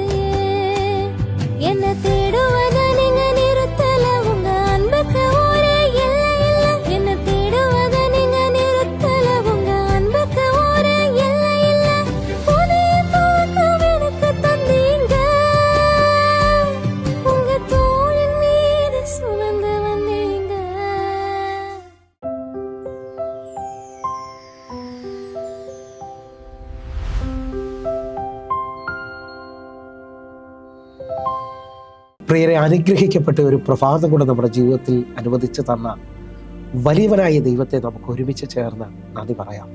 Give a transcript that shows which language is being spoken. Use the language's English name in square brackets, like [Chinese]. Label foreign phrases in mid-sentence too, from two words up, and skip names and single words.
[Tamil] என்ன தேடுவத நீங்க நிறுத்தல, உங்க அன்புக்கு ஒரே எல்லை இல்ல. என்ன தேடுவத நீங்க நிறுத்தல, உங்க அன்புக்கு ஒரே எல்லை இல்ல. புதிய துவக்கம் எனக்கு தந்தீங்க, உங்க தோளின் மீது சுமந்து வந்தீங்க. [Malayalam] പ്രിയരെ, അനുഗ്രഹിക്കപ്പെട്ട ഒരു പ്രഭാതം കൂടെ നമ്മുടെ ജീവിതത്തിൽ അനുവദിച്ചു തന്ന വലിയവനായ ദൈവത്തെ നമുക്ക് ഒരുമിച്ച് ചേർന്ന് നന്ദി പറയാം.